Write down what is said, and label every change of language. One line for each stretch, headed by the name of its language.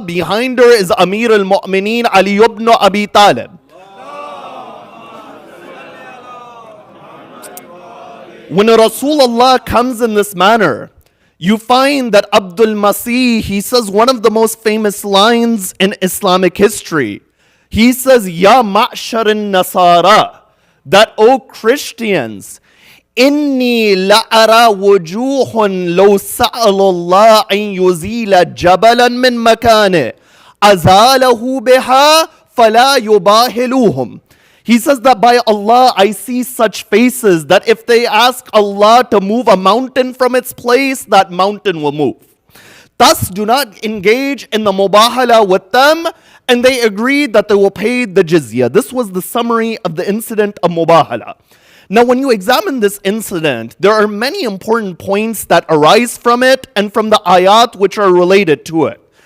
English: Behind her is Amir al-Mu'mineen Ali ibn Abi Talib. When Rasulullah comes in this manner, you find that Abdul Masih, he says one of the most famous lines in Islamic history. He says,
Arabic: Ya ma'shar al-Nasara,
English: that, O Christians,
Arabic: إني لأرى وجوه لو سأل الله أن يزيل جبلا من مكانه أزاله بها فلا يباهلوهم.
English: He says that by Allah, I see such faces that if they ask Allah to move a mountain from its place, that mountain will move. Thus, do not engage in the mubahala with them, and they agreed that they will pay the jizya. This was the summary of the incident of mubahala. Now, when you examine this incident, there are many important points that arise from it and from the ayat which are related to it.